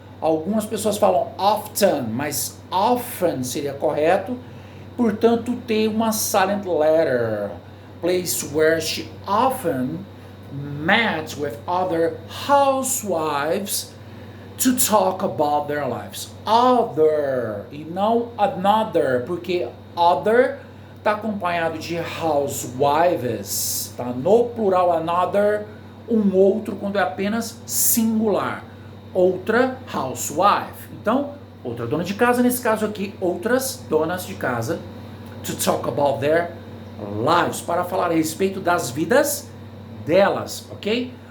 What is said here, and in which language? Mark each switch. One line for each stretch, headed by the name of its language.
Portuguese: Algumas pessoas falam often, mas often seria correto, portanto tem uma silent letter.
English: Place where she often met with other housewives to talk about their lives.
Portuguese: Other e não another, porque other está acompanhado de housewives, tá? No plural another, um outro quando é apenas singular. Outra housewife. Então, outra dona de casa, nesse caso aqui, outras donas de casa,
English: to talk about their lives,
Portuguese: para falar a respeito das vidas delas, ok?